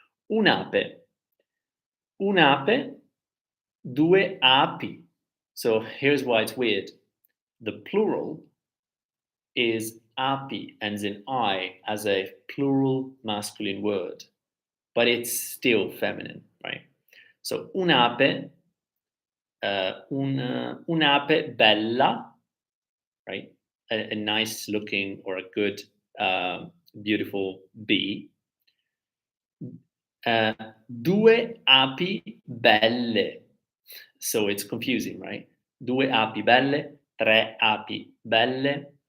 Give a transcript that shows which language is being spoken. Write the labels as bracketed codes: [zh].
[it] Un'ape, un'ape, due api. [en] So here's why it's weird. The plural is api, ends in I, as a plural masculine word, but it's still feminine, right? [it] So un'ape, un'ape bella, right? [en] A nice looking or a good, beautiful bee. [it] Due api belle. [en] So it's confusing, right? [it] Due api belle, tre api belle.